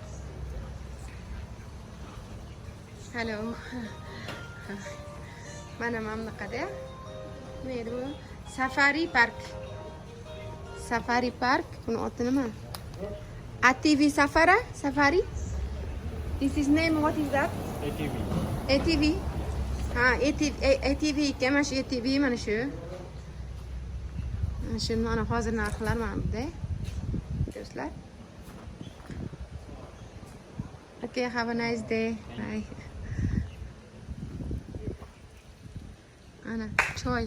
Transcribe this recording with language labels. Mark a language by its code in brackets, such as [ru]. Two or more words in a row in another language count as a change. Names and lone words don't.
[en] Hello. [uz] Mana mamlakatda nima edi bu? Safari Park. Buni oti nima? ATV Safari. [en] This is name, what is that? ATV. [uz] Ha, ATV ekan, mana shu ATV mana shu. Shuni mana hozir narxlar mana bunday. Do'stlar. [en] Okay, have a nice day. Bye. [uz] Ana choy.